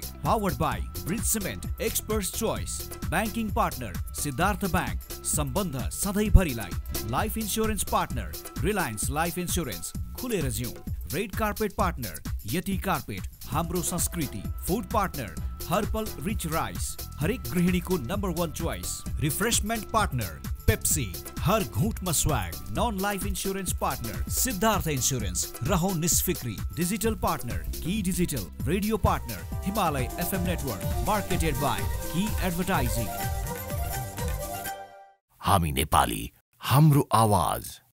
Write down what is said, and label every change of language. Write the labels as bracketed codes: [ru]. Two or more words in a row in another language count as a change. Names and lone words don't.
[en] Powered by Bridge Cement, experts choice. Banking partner Siddhartha Bank, [ne] सम्बन्ध सधैँभरिलाई। [en] Life insurance partner Reliance Life Insurance, [ne] खुलेर जिउँ। [en] Red carpet partner Yeti Carpet, [ne] हाम्रो संस्कृति। [en] Food partner Harpal Rich Rice, [ne] हरेक गृहिणीको [en] number 1 choice. Refreshment partner Pepsi, [ne] हर घूंटमा स्वैग। [en] Non life insurance partner Siddhartha Insurance, [ne] रहो निस्फिक्री। [en] Digital partner Key Digital. Radio partner Himalaya FM Network, marketed by Key Advertising. [ne] हामी नेपाली, हाम्रो आवाज।